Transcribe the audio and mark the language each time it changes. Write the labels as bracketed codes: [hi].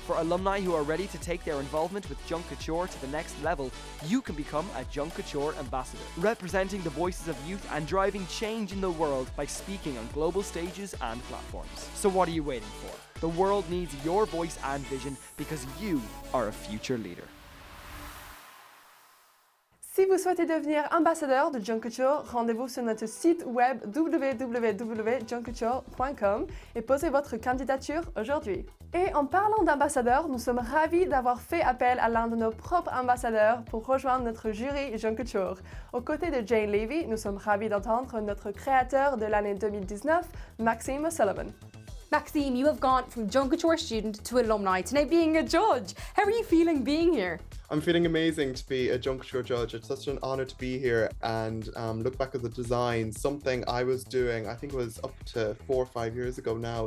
[en] For alumni who are ready to take their involvement with Junk Kouture to the next level, you can become a Junk Kouture ambassador, representing the voices of youth and driving change in the world by speaking on global stages and platforms. So what are you waiting for? The world needs your voice and vision because you are a future leader. [fr] Si vous souhaitez devenir ambassadeur de Junk Kouture, rendez-vous sur notre site web www.junkcouture.com et posez votre candidature aujourd'hui. Et en parlant d'ambassadeurs, nous sommes ravis d'avoir fait appel à l'un de nos propres ambassadeurs pour rejoindre notre jury Junk Kouture. Aux côtés de Jane Levy, nous sommes ravis d'entendre notre créateur de l'année 2019, Maxime O'Sullivan. [en] Maxime, you have gone from Junk Kouture student to alumni to now being a judge. How are you feeling being here? I'm feeling amazing to be a Junk Kouture judge. It's such an honour to be here and look back at the design, something I was doing, I think it was up to 4 or 5 years ago now.